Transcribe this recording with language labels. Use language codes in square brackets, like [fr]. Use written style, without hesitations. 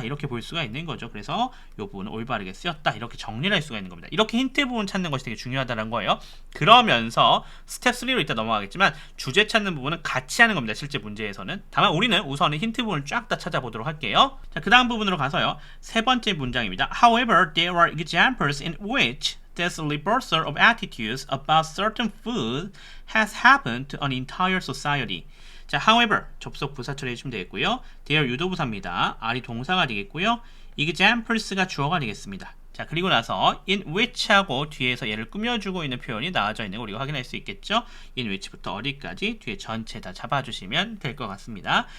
[ko] 이렇게 볼 수가 있는 거죠. 그래서 이 부분은 올바르게 쓰였다. 이렇게 정리를 할 수가 있는 겁니다. 이렇게 힌트 부분 찾는 것이 되게 중요하다는 거예요. 그러면서 스텝 3로 이따 넘어가겠지만 주제 찾는 부분은 같이 하는 겁니다. 실제 문제에서는. 다만 우리는 우선은 힌트 부분을 쫙 다 찾아보도록 할게요. 자, 그 다음 부분으로 가서요. 세 번째 문장입니다. [en] However, there are examples in which this reversal of attitudes about certain food has happened to an entire society. [ko] 자, however, 접속 부사 처리해주시면 되겠고요. there 유도부사입니다. R이 동사가 되겠고요. examples가 주어가 되겠습니다. 자, 그리고 나서 in which하고 뒤에서 얘를 꾸며주고 있는 표현이 나와져 있는 거 우리가 확인할 수 있겠죠. in which부터 어디까지 뒤에 전체 다 잡아주시면 될 것 같습니다.